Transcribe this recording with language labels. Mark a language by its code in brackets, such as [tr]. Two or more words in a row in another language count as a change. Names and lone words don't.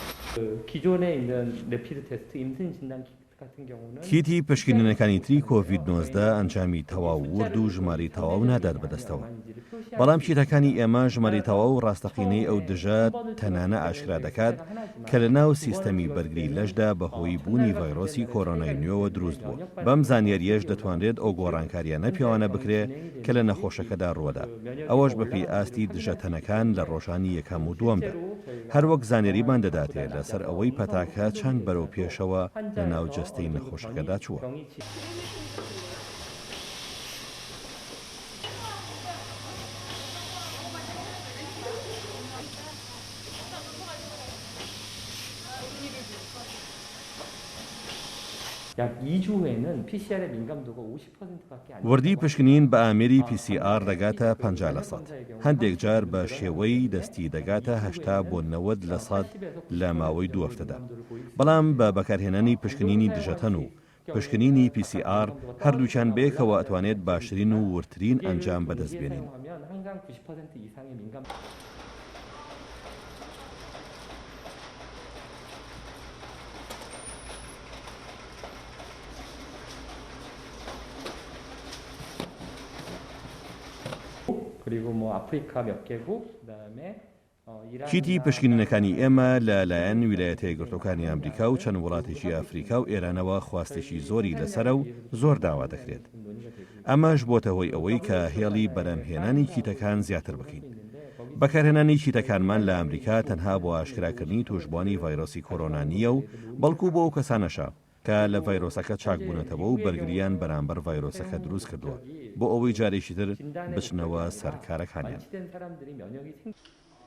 [ko] 기존에 있는 레피드 테스트 임신 진단 키트 같은 경우는 [ckb] کیتی پشکنینەکانی تری کۆڤید-19 ئەنجامی تەواو ورد و ژماری تەواو نادات بەدەستەوە. بەڵام کیتەکانی ئێمە ژماری تەواو و ڕاستەقینەی ئەو دژە تەنانە ئاشکرا دەکات کە لە ناو سیستەمی بەرگری لەشدا بەهۆی بوونی ڤایرۆسی کۆرۆنای نوێوە دروست بووە. بەم زانیاریەش دەتوانرێت ئەو گۆڕانکاریانە پیاوانە بکرێ کە لە نەخۆشەکەدا ڕووەدا. ئەوەش بەپێی ئاستی دژە تەنەکان لە ڕۆژانی یەکەم و دووەمدا. هەروەک زانیاریمان دەداتێت لەسەر ئەوەی پەتاکە چەند بەرەو پێشەوە لە ناو جەستەی نەخۆشەکەدا چووە. [ko] 약 2주 후에는 PCR의 민감도가 50%밖에 안 [ckb] وردی پشکنین بە ئامێری PCR دەگاتە 50%. هەندێک جار بە شێوەی دەستی دەگاتە 80 بۆ 90% لە ماوەی دوو هەفتەدا. بەڵام بە بەکارهێنانی پشکنینی دژەتەن و پشکنینی PCR هەردووچان بێکەوە ئەتوانێت باشترین و ورترین ئەنجام بەدەست بێنین. [ko] 항상 90% 이상의 민감 그리고 뭐 아프리카 몇 개국 그다음에 [ckb] کیتی پشکنینەکانی ئێمە لەلایەن ویلایەتە یەکگرتووەکانی ئەمریکا و چەند وڵاتێکی ئەفریقا و ئێرانەوە خواستێکی زۆری لەسرە و زۆر داوا دەکرێت. ئەمەش بۆتە هۆی ئەوەی کە هێڵی بەرەمهێنانی کیتەکان زیاتر بکەین. بەکارهێنانی کیتەکانمان لە ئەمریکا تەنها بۆ ئاشکراکردنی توشبوانی ڤایرۆسی کۆرۆنا نییە و بەڵکو بۆ ئەو کەسانەشە کە لە ڤایرۆسەکە چاکبوونەتەوە و بەرگریان بەرامبەر ڤایرۆسەکە دروست کردووە بۆ ئەوەی جارێکی تر بچنەوە سەر کارەکانیان.